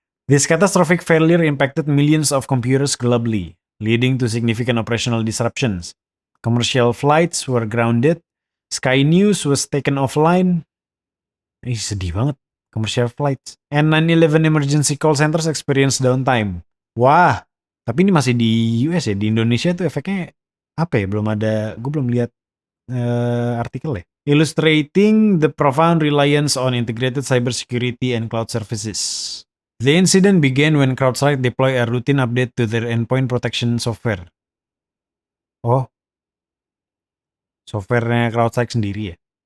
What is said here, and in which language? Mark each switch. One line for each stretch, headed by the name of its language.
English: This catastrophic failure impacted millions of computers globally, leading to significant operational disruptions. Commercial flights were grounded. Sky News was taken offline.
Indonesian: Sedih banget.
English: Commercial flights. And 9/11 emergency call centers experienced downtime.
Indonesian: Wah, tapi ini masih di US ya. Di Indonesia tuh efeknya apa ya? Belum ada, gue belum lihat artikel ya.
English: Illustrating the profound reliance on integrated cybersecurity and cloud services. The incident began when CrowdStrike deployed a routine update to their endpoint protection software.
Indonesian: Oh, softwarenya CrowdStrike sendiri ya.